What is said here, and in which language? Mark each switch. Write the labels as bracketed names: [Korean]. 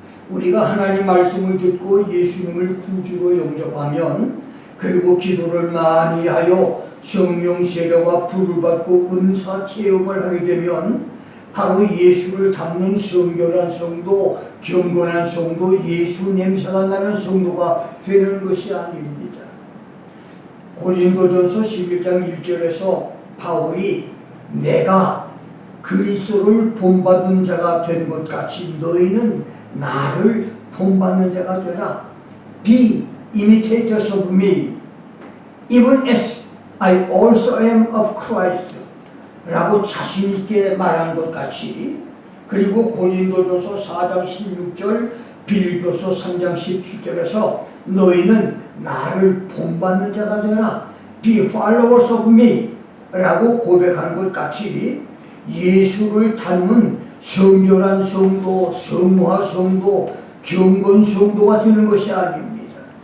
[Korean] 우리가 하나님 말씀을 듣고 예수님을 구주로 영접하면, 그리고 기도를 많이 하여 성령 세례와 불을 받고 은사 체험을 하게 되면 바로 예수를 닮는 성결한 성도, 경건한 성도, 예수 냄새가 나는 성도가 되는 것이 아닙니다. 고린도전서 11장 1절에서 바울이 내가 그리스도를 본받은 자가 된 것 같이 너희는 나를 본받는 자가 되라. [English] Be imitators of me, even as I also am of Christ. [Korean] 라고 자신있게 말한 것 같이, 그리고 고린도전서 4장 16절, 빌립보서 3장 17절에서 너희는 나를 본받는 자가 되라. [English] Be followers of me [Korean] 라고 고백한 것 같이 예수를 닮은 성결한 성도, 성화 성도, 경건 성도가 되는 것이 아닙니다.